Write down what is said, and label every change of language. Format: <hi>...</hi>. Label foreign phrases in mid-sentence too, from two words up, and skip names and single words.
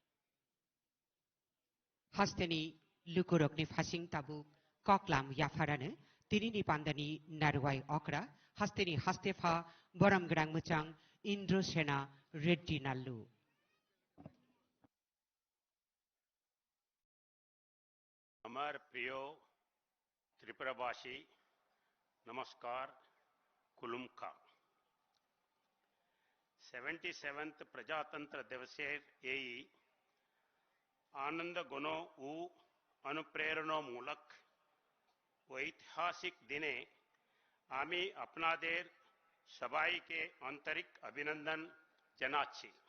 <trp>हास्तेनि लुकुरकनि फासिं ताबु कक्लाम याफारानो तिनिनि पान्दानि नारवाय अक्रा हास्तेनि हास्तेफा बरम ग्रां मुचां इन्द्रसेना रेड्डी नाल्लु।</trp> <bn>আমার প্রিয় ত্রিপুরাবাসী নমস্কার কুলুমকা 77th প্রজাতন্ত্র দিবসের এই আনন্দ ঘন ও অনুপ্রেরণামূলক ঐতিহাসিক দিনে আমি আপনাদের সবাইকে আন্তরিক অভিনন্দন জানাচ্ছি।</bn>